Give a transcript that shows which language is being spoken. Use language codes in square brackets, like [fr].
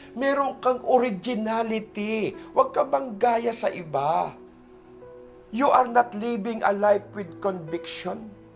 [tl] Meron kang originality. Huwag ka bang gaya sa iba. [en] You are not living a life with conviction.